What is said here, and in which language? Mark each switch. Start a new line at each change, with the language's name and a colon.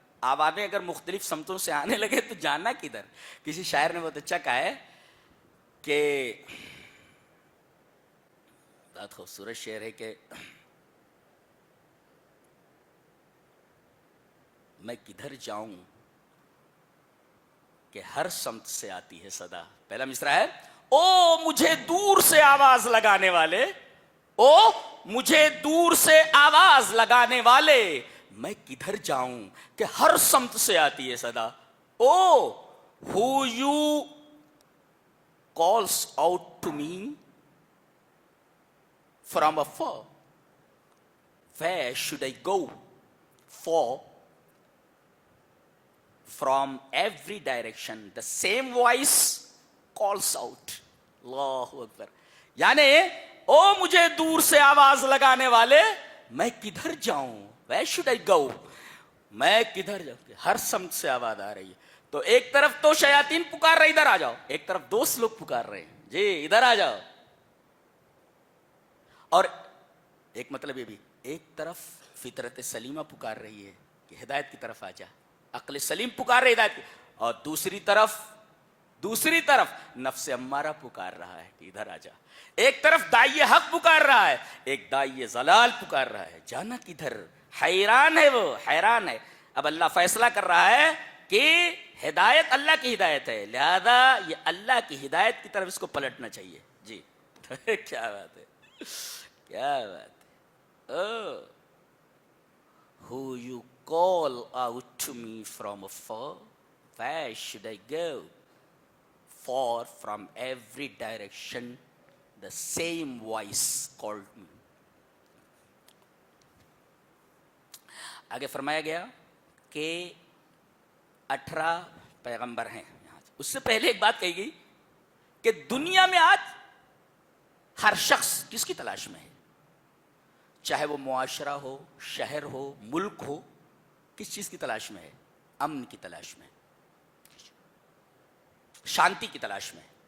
Urdu: آوازیں اگر مختلف سمتوں سے آنے لگے تو جانا کدھر. کسی شاعر نے بہت اچھا کہا ہے کہ بہت خوبصورت شعر ہے کہ میں کدھر جاؤں کہ ہر سمت سے آتی ہے صدا. پہلا مصرع ہے او مجھے دور سے آواز لگانے والے, او مجھے دور سے آواز لگانے والے, میں کدھر جاؤں کہ ہر سمت سے آتی ہے صدا.
English: O who you calls out to me from afar, where should I go, for from every direction the same voice calls out.
Urdu: اللہ اکبر. یعنی او مجھے دور سے آواز لگانے والے, میں کدھر جاؤں,
English: where should I go,
Urdu: میں کدھر جاؤں, ہر سمت سے آواز آ رہی ہے. تو ایک طرف تو شیاطین پکار رہے ادھر آ جاؤ، ایک طرف دوست لوگ پکار رہے ہیں جی ادھر آ جاؤ، اور ایک مطلب یہ بھی ایک طرف فطرت سلیمہ پکار رہی ہے کہ ہدایت کی طرف آ جا، عقل سلیم پکار رہے ہدایت کی، اور دوسری طرف نفس امارہ پکار رہا ہے کہ ادھر آ جا، ایک طرف داعی حق پکار رہا ہے، ایک داعی ضلال پکار رہا ہے، جانا کدھر، حیران ہے وہ، حیران ہے۔ اب اللہ فیصلہ کر رہا ہے کہ ہدایت اللہ کی ہدایت ہے، لہذا یہ اللہ کی ہدایت کی طرف اس کو پلٹنا چاہیے جی۔ کیا بات ہے، کیا بات ہے۔
English: Who you call out to me from afar, where should I go? For from every direction the same voice called me.
Urdu: آگے فرمایا گیا کہ 18 پیغمبر ہیں یہاں سے۔ اس سے پہلے ایک بات کہی گئی کہ دنیا میں آج ہر شخص کس کی تلاش میں ہے، چاہے وہ معاشرہ ہو، شہر ہو، ملک ہو، کس چیز کی تلاش میں ہے؟ امن کی تلاش میں، شانتی کی تلاش میں۔